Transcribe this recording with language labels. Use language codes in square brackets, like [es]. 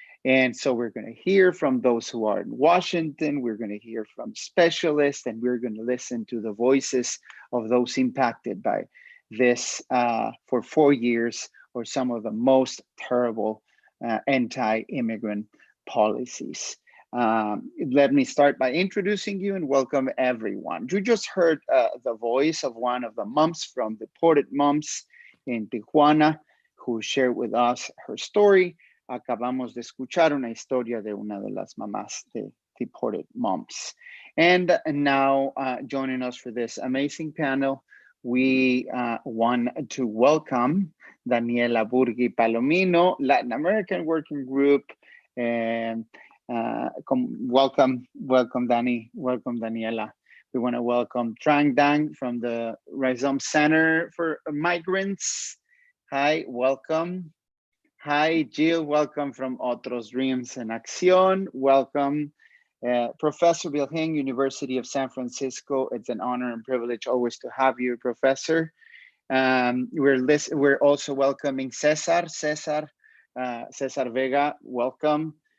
[en] And so we're going to hear from those who are in Washington, we're going to hear from specialists, and we're going to listen to the voices of those impacted by this for 4 years or some of the most terrible anti-immigrant policies. Let me start by introducing you and welcome everyone. You just heard the voice of one of the moms from Deported Moms in Tijuana, who shared with us her story. [es] Acabamos de escuchar una historia de una de las mamás de Deported Moms. [en] And now joining us for this amazing panel, we want to welcome Daniela Burgui Palomino, Latin American Working Group, and welcome, Dani, welcome, Daniela. We want to welcome Tran Dang from the Rhizome Center for Migrants. Hi, welcome. Hi, Jill, welcome from Otros Dreams and Acción. Welcome, Professor Bill Hing, University of San Francisco. It's an honor and privilege always to have you, Professor. We're also welcoming Cesar Vega, welcome.